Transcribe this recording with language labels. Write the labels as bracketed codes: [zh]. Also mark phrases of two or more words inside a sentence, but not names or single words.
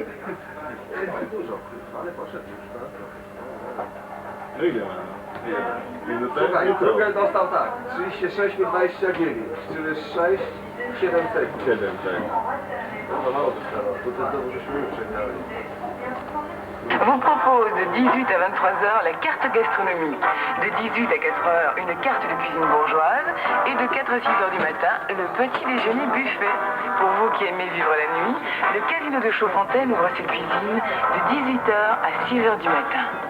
[pl] Dużo, ale poszedł już, tak? No ile ma? Minutę? Słuchaj, Kruger dostał tak, 36 i 29, czyli 6, 7 sekund. 7, tak. No mało dostało, to znowu żeśmy przegrali. [fr] Vous propose de 18 à 23h la carte gastronomique, de 18 à 4h une carte de cuisine bourgeoise et de 4 à 6h du matin le petit déjeuner buffet. Pour vous qui aimez vivre la nuit, le casino de Chaudfontaine ouvre ses cuisines de 18h à 6h du matin.